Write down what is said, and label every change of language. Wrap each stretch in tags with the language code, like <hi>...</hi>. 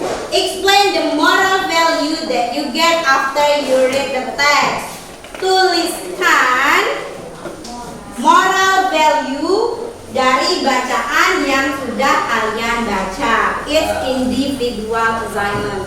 <en>Explain the moral value that you get after you read the text.</en> <id>Tuliskan moral value dari bacaan yang sudah kalian baca.</id> <en>It's individual assignment.</en>